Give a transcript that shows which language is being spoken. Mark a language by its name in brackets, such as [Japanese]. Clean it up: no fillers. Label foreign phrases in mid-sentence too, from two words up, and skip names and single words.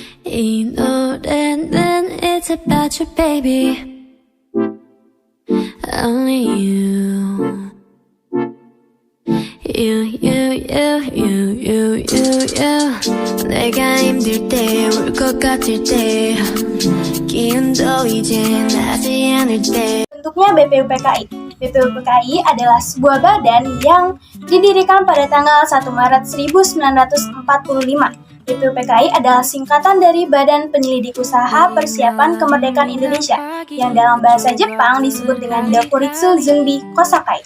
[Korean] 이 노래는 [English] it's about you baby only you [Korean] 내가 힘들 때 울 것 같을 때 기운도 이제 나지 않을 때 [Indonesian] Bentuknya BPUPKI. BPUPKI adalah sebuah badan yang didirikan pada tanggal 1 Maret 1945. BPUPKI adalah singkatan dari Badan Penyelidik Usaha Persiapan Kemerdekaan Indonesia yang dalam bahasa Jepang disebut dengan Dokuritsu Zumbi Kosakai.